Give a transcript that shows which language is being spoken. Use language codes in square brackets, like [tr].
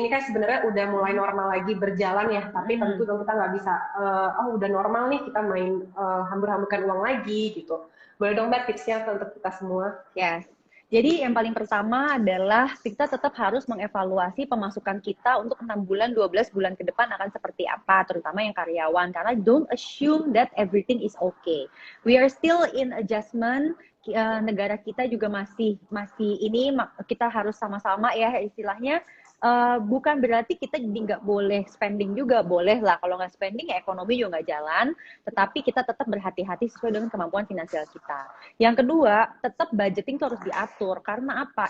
[id] Ini kan sebenarnya udah mulai normal lagi berjalan ya, tapi tentu dong kita nggak bisa, udah normal nih, kita main hambur-hamburkan uang lagi gitu. Boleh dong Mbak tipsnya untuk kita semua? [en] Yes. [id] Jadi yang paling pertama adalah kita tetap harus mengevaluasi pemasukan kita untuk 6 bulan, 12 bulan ke depan akan seperti apa, terutama yang karyawan. Karena [en] don't assume that everything is okay. We are still in adjustment. [id] Negara kita juga masih ini, kita harus sama-sama ya istilahnya bukan berarti kita jadi nggak boleh [en] spending [id] juga, boleh lah. Kalau nggak spending ya ekonomi juga nggak jalan, tetapi kita tetap berhati-hati sesuai dengan kemampuan finansial kita. Yang kedua, tetap budgeting itu harus diatur. Karena apa?